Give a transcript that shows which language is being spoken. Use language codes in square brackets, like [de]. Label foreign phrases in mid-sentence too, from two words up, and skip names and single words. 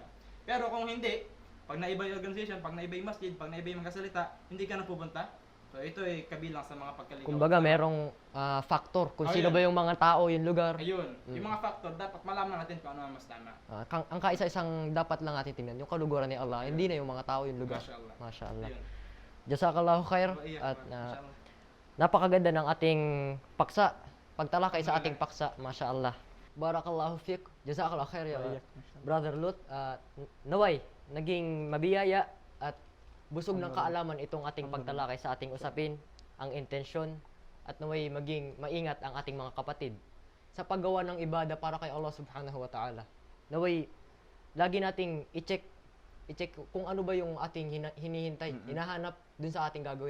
[tl] Pero kung hindi, pag naiba yung organization, pag naiba yung masjid, pag naiba yung magkasalita, hindi ka na pupunta. So ito ay kabilang sa mga pagkaligaw. Kumbaga merong factor kung sino Ayun. ba yung mga tao, yung lugar. Ayun, yung mga factor, dapat malaman natin kung ano ang mas tama. Ang kaisa-isang dapat lang natin tingnan, yung kaluguran ni Allah, hindi na yung mga tao, yung lugar. [ar] ما شاء الله. ما شاء الله. [tl] Ayun. [ar] جزاك الله خير. [tl] Iya, At [ar] ما شاء الله. [tl] napakaganda ng ating paksa. Pagtalakay sa ating paksa, [ar] ما شاء الله. بارك الله فيك. جزاك الله خير [tl] ya Brother Lut. Naway, naging mabiyaya at busog ng kaalaman itong ating pagtalakay sa ating usapin, ang intensyon, at naway maging maingat ang ating mga kapatid sa paggawa ng ibada para kay Allah [ar] سبحانه وتعالى. [tl] Naway, lagi nating i-check kung ano ba yung ating hinihintay, hinahanap dun sa ating gagawin.